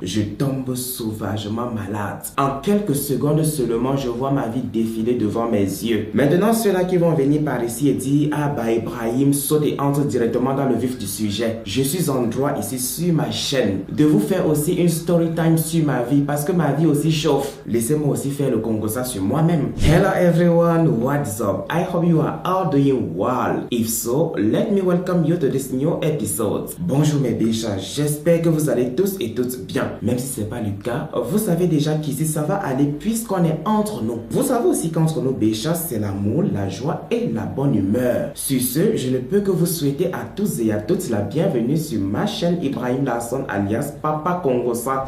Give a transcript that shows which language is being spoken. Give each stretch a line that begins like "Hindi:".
French: Je tombe sauvagement malade. En quelques secondes seulement, je vois ma vie défiler devant mes yeux. Maintenant, ceux-là qui vont venir par ici et dire « Ah bah Ibrahim, saute et entre directement dans le vif du sujet. » Je suis en droit ici sur ma chaîne de vous faire aussi une story time sur ma vie parce que ma vie aussi chauffe. Laissez-moi aussi faire le Congossa sur moi-même.
English: Hello everyone, what's up? I hope you are all doing well. If so, let me welcome you to this new episode.
French: Bonjour mes bichas, j'espère que vous allez tous et toutes bien. Même si ce n'est pas le cas, vous savez déjà qu'ici ça va aller puisqu'on est entre nous. Vous savez aussi qu'entre nous bichas, c'est l'amour, la joie et la bonne humeur. Sur ce, je ne peux que vous souhaiter à tous et à toutes la bienvenue sur ma chaîne Ibrahim Larson alias Papa Congossa.